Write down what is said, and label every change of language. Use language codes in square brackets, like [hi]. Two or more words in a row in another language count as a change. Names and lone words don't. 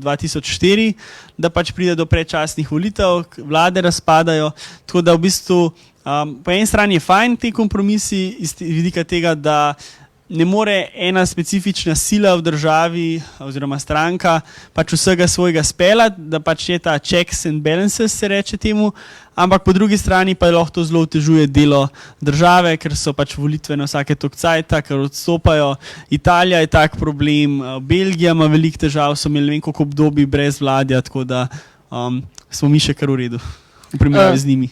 [sl] 2004, da pač pride do predčasnih volitev, vlade razpadajo, tako da v bistvu po eni strani je fajn ti kompromisi iz vidika tega, da ne more ena specifična sila v državi oziroma stranka pač vsega svojega speljati, da pač je ta [en] checks and balances, [sl] se reče temu, ampak po drugi strani pa lahko to zelo otežuje delo države, ker so pač volitve na vsake toliko cajta, ker odstopajo. Italija je tak problem, Belgija ima veliko težav, so imeli ne vem koliko obdobij brez vladja, tako da smo mi še kar v redu v primerjavi z njimi.